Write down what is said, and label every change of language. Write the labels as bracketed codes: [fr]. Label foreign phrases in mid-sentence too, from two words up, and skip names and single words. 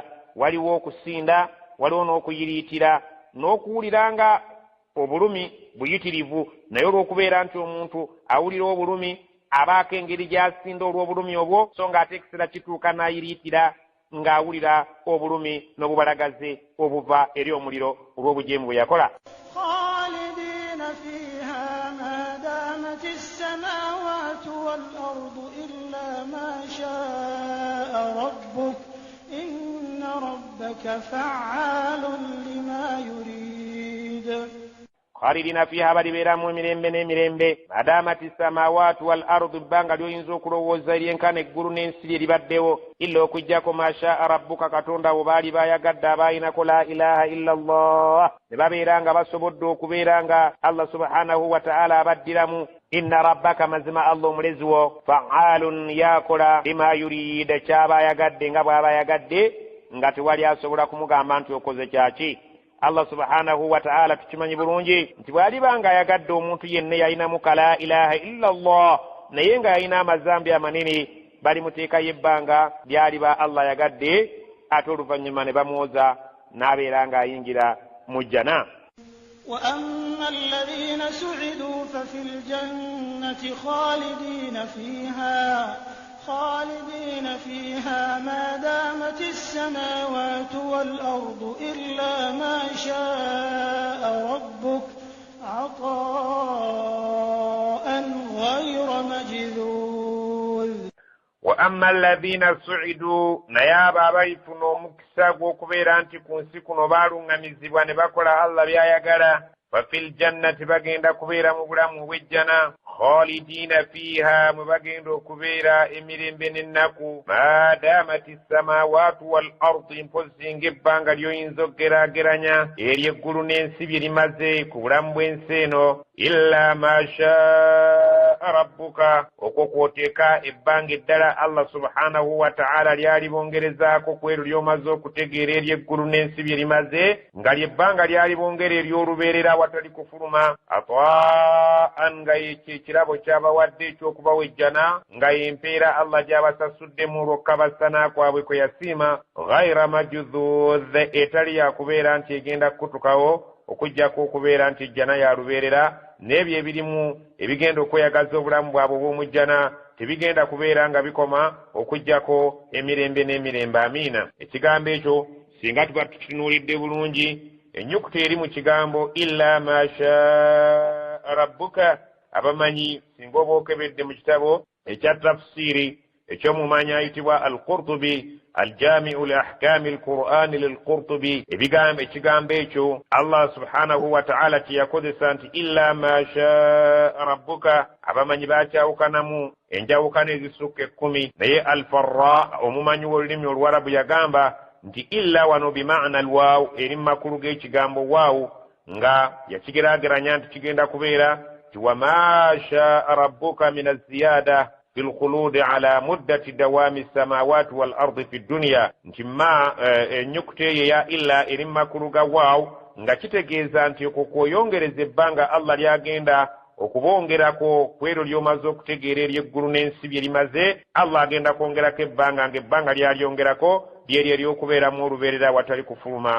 [lg] Waliwo okusinda, waliwo n'okuyiriitira, n'okuwulira nga obulumi buyitirivu, naye olw'okubeera nti omuntu awulira obulumi abaako engeri gy'asinda olw'obulumi obwo, so ng'ate ekiseera kituuka n'ayiriitira ng'awulira obulumi n'obubalagaze obuva eri omuliro olw'obujeemu bwe yakola. [ar] خالدين فيها ما دامت السماوات والأرض إلا ما شاء ربك إن ربك فعال لما يريد. خالدين فيها [lg] balibeeramu emirembe n'emirembe, [ar] ما دامت السماوات والأرض, [lg] bbanga lyoyinza okulowooza eryenkana eggulu n'ensi lyeribaddewo, illa okujjako [ar] ما شاء ربك, [lg] katonda wo baali bayagadde abaayinako [ar] لا إله إلا الله, [lg] ne babeera nga basobodde okubeera nga Allah [ar] سبحانه وتعالى [lg] abaddiramu. [ar] إن ربك, [lg] mazima Allah omulezi wo, fa'aalun, yakola [ar] لما يريد, [lg] kyaba ayagadde nga bw'aba ayagadde, nga tewali asobola kumugamba nti okoze kyaki. Allah [ar] سبحانه وتعالى [lg] tukimanyi bulungi nti bw'alibanga ayagadde omuntu yenna yalinamu [ar] لا إله إلا الله, [lg] naye nga yalina amazambi amanene, balimuteekayo ebbanga lyaliba Allah ayagadde, ate oluvannyuma ne bamwoza n'abeera ng'ayingira mu jjana. [ar] وأما الذين سعدوا ففي الجنة خالدين فيها ما دامت السماوات والأرض إلا ما شاء ربك عطاء غير مجذوذ. وأما الذين سعدوا, [lg] نيابا abayifuna omukisa gw'okubeera nti ku nsi kuno baalungamizibwa ne bakola Allah by'ayagala, [ar] ففي الجنة, [lg] bagenda kubeera mu bulamu obw'ejjana, [ar] خالدين فيها, [lg] mwe bagenda okubeera emirembe n'ennaku, [ar] ما دامت السماوات والأرض, [lg] mpozi ng'ebbanga lyoyinza okugeraageranya ery'eggulu n'ensi bye limaze ku bulamu bw'ensi eno, [ar] إلا ما شاء ربك, [lg] okwo kwoteeka ebbanga eddala Allah [ar] سبحانه وتعالى [lg] lyalibongerezaako ku eryo ly'omaze okutegeera ery'eggulu n'ensi bye limaze, nga lyebbanga lyalibongera ery'olubeerera awatali kufuluma, atwa'an, nga ekirabo ky'abawadde eky'okubawa ejjana, nga y'empeera Allah gy'abasasuddemu olw'okukabasana kwabwe kwe yasiima, [ar] غير مجذوذ, [lg] etali yakubeera nti egenda kukutukawo, okujjako okubeera nti ejjana yalubeerera, n'ebyo ebirimu ebigenda okweyagaza obulamu bwabwe obw'omujjana tebigenda kubeera nga bikoma, okujjako emirembe n'emirembe. Amiina. Ekigambo ekyo singa tuba tukitunuulidde bulungi, ennyukuta eri mu kigambo [ar] إلا ما شاء ربك, [lg] abamanyi singa oba okebedde mu kitabo ekya tafsiri ekyomumanyi ayitibwa al-Qurtubi, aljamiu li ahkami al-Qur'ani lil-Qurtubi, ekigambo ekyo Allah [ar] سبحانه وتعالى [lg] kyeyakozesa nti [ar] إلا ما شاء ربك, [lg] abamanyi bakyawukanamu enjawukana ezisukka 10, naye al-Farra, omumanyi w'olulimi oluwarabu, yagamba nti illa wano [ar] بمعنى الواو, [lg] eri mu makulu g'ekigambo waawu, nga yakigeraageranya nti kigenda kubeera ti wama [ar] شاء ربك من الزيادة في الخلود على مدة دوام السماوات والأرض في الدنيا, [lg] nti ma ennyukuta eyo ya illa eri mu makulu ga waawu, nga kitegeeza nti okwo kweyongereza ebbanga Allah lyagenda okubongerako ku eryo ly'omaze okutegeera ery'eggulu n'ensi bye limaze, Allah agenda kwongerako ebbanga, ng'ebbanga lyalyongerako lyeryo ery'okubeeramu olubeerera watali kufuluma.